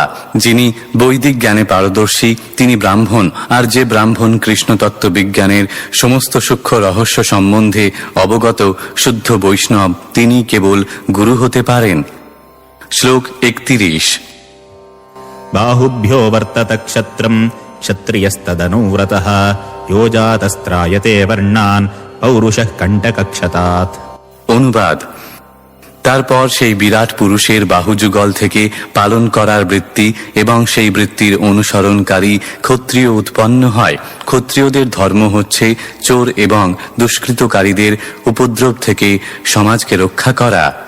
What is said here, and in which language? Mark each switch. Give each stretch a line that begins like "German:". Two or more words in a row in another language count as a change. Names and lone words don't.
Bangla: যিনি বৈদিক জ্ঞানে পারদর্শী তিনি ব্রাহ্মণ, আর যে ব্রাহ্মণ কৃষ্ণতত্ত্ব বিজ্ঞানের সমস্ত সূক্ষ্ম রহস্য সম্বন্ধে অবগত শুদ্ধ বৈষ্ণব তিনি কেবল গুরু হতে পারেন। শ্লোক 31।
Sanskrit: বাহুভ্যো বর্তত ক্ষত্রম ক্ষত্রিয়স্তদনুব্রতঃ यो जातस्त्रायते वर्णान् पौरुषः कण्टकक्षतात्।
Bangla: অনুবাদ। তারপর সেই বিরাট পুরুষের বাহুযুগল থেকে পালন করার বৃত্তি এবং সেই বৃত্তির অনুসরণকারী ক্ষত্রিয় উৎপন্ন হয়। ক্ষত্রিয়দের ধর্ম হচ্ছে চোর এবং দুষ্কৃতকারীদের উপদ্রব থেকে সমাজকে রক্ষা করা।